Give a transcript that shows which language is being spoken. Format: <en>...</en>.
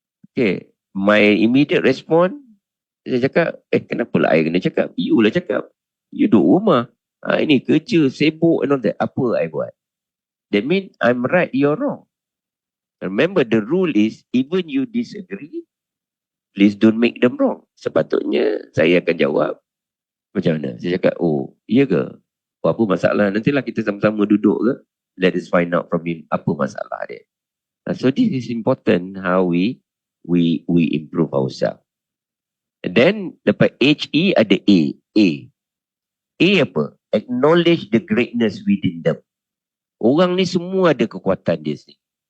<ms>Okay, my immediate response, saya cakap, kenapa lah I kena cakap? You lah cakap. You duduk rumah. Ini kerja, sibuk</ms> <en>and all that.</en> <ms>Apa I buat?</ms> <en>That means I'm right, you're wrong. Remember, the rule is, even you disagree, please don't make them wrong.</en> <ms>Sepatutnya, saya akan jawab, macam mana? Saya cakap, oh, iya ke? Apa masalah? Nantilah kita sama-sama duduk ke?</ms> <en>Let us find out from him,</en> <ms>apa masalah dia.</ms> <en>So this is important, how we improve ourselves. And then,</en> <ms>lepas HE ada A. A apa?</ms> <en>Acknowledge the greatness within them.</en> <ms>Orang ni semua ada kekuatan dia sendiri.</ms>